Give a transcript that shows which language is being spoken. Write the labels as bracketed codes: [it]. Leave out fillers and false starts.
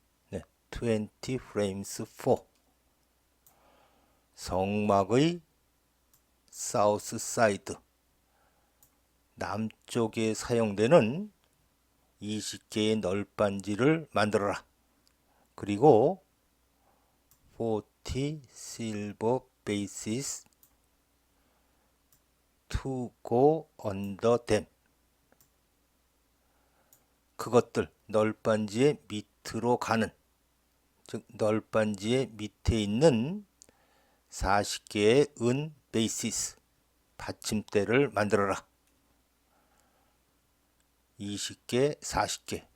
[ko] 네, [en] 20 frames for [ko] 성막의 [en] 사우스 사이드 [ko] 남쪽에 사용되는 20개의 널빤지를 만들어라. 그리고 [en] 40 silver bases to go under them. [ko] 그것들 널빤지의 밑으로 가는, 즉 널빤지의 밑에 있는 40개의 은 베이시스 받침대를 만들어라. 20개, 40개.